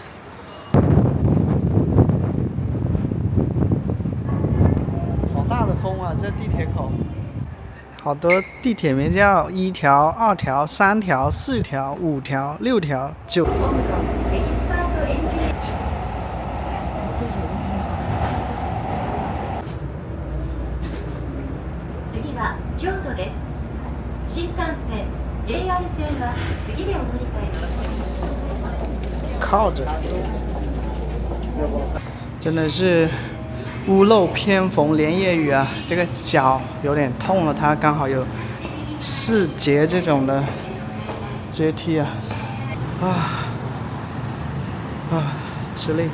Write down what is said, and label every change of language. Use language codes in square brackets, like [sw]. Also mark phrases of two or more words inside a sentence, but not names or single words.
[zh] 大的风啊，这地铁口，好多地铁名叫1条、2条、3条、4条、5条、6条、9。 [ja] 次は京都です。新幹線 JR 線は次でお乗り換えです。 [zh] 靠着，真的是。屋漏偏逢连夜雨啊！这个脚有点痛了，它刚好有4节这种的阶梯啊，吃力。